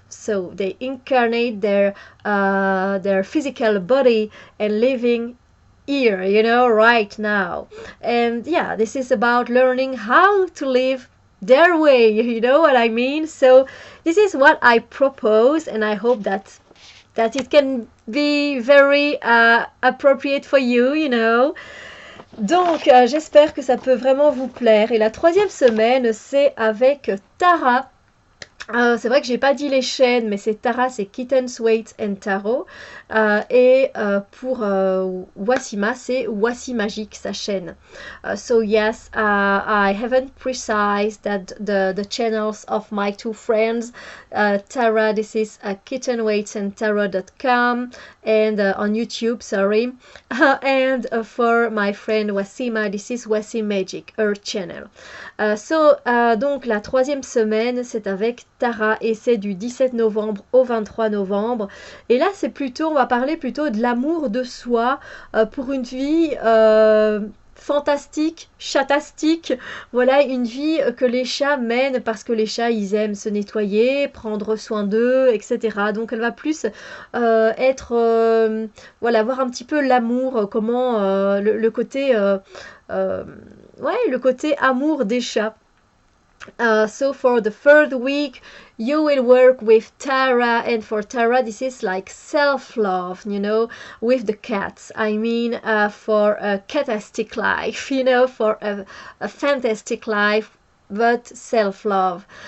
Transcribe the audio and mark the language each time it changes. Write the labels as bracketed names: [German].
[English] So they incarnate their physical body and living here, you know, right now. And yeah, this is about learning how to live their way, you know what I mean? So this is what I propose, and I hope that it can be very appropriate for you, you know. [French] Donc, j'espère que ça peut vraiment vous plaire. Et la troisième semaine, c'est avec Tara. C'est vrai que j'ai pas dit les chaînes, mais c'est Tara, c'est Kittens, Weights and Tarot. Et pour Wassima, c'est Wassimagique, sa chaîne. [English] So yes, I haven't precised that the channels of my two friends. Tara, this is kittenweightsandtarot.com, and on YouTube, sorry. And for my friend Wassima, this is Wassimagic, her channel. [French] Donc la troisième semaine, c'est avec Tara, et c'est du 17 novembre au 23 novembre. Et là, on va parler plutôt de l'amour de soi pour une vie fantastique, chatastique. Voilà, une vie que les chats mènent, parce que les chats, ils aiment se nettoyer, prendre soin d'eux, etc. Donc elle va plus voilà, voir un petit peu l'amour, comment le côté le côté amour des chats. [English] So for the third week, you will work with Tara, and for Tara, this is like self-love, you know, with the cats. I mean, for a catastic life, you know, for a fantastic life, but self-love.